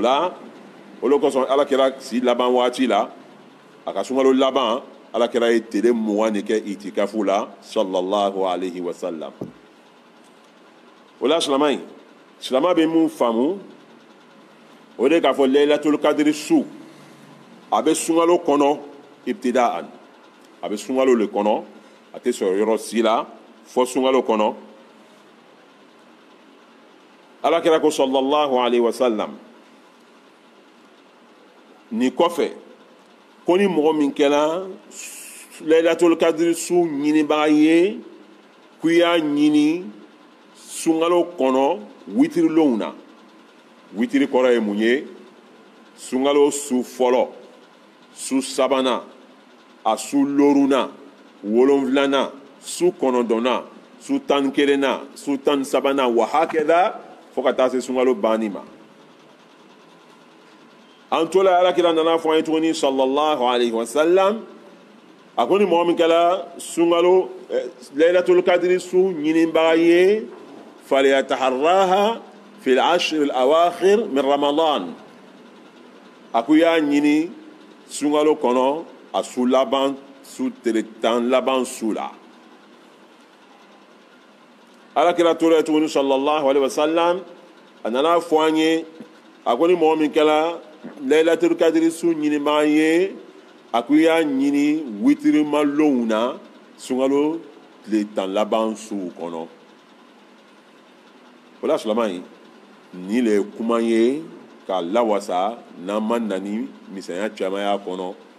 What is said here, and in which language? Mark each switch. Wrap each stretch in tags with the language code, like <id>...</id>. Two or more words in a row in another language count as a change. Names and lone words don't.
<bm>la o de kosɔn alakira si laban waati la a ka sunkalo laban alakira ye tile 20 de kɛ itikafu la</bm> <ar>صلى الله عليه وسلم</ar> <bm>o la silama bɛ mun faamu o de k'a fɔ laylatul kadiri su a bɛ sunkalo kɔnɔ ibtidaan a bɛ sunkalo le kɔnɔ a tɛ sɔrɔ yɔrɔ si la fɔ sunkalo kɔnɔ alakira ko</bm> <ar>صلى الله عليه وسلم</ar> <bm>ni kɔfɛ ko ni mɔgɔ min kɛra laylatul kadiri su ɲinibaga ye k'i y'a ɲini sunkalo kɔnɔ witirilenw na witiri kɔrɔ ye mun ye sunkalo su fɔlɔ su sabanan a su loruna wolonfilanan su kɔnɔntɔnnan su tan ni kelennan su tan ni sabanan wa hakɛda fo ka taa se sunkalo banni ma an tola alakira nana fɔ an ye tuguni</bm> <ar>صلى الله عليه وسلم</ar> <bm>a ko ni mɔgɔ min kɛra sunkalo laylatul kadiri su ɲinibaga ye</bm> <ar>فليتحرها في العشر الأواخر من رمضان</ar> <bm>a ko y'a ɲini sunkalo kɔnɔ a su laban su tile tan laban su la alakira tora tuguni</bm> <ar>صلى الله عليه وسلم</ar> <bm>a nana fɔ an ye a ko ni mɔgɔ min kɛra laylatul kadiri su ɲinibaga ye a ko y'a ɲini witirimalonw na sunkalo tile tan laban suw kɔnɔ o la silamɛ ni le ye kuma ye k'a lawasa n'an ma na ni misɛnya caman y'a kɔnɔ</bm>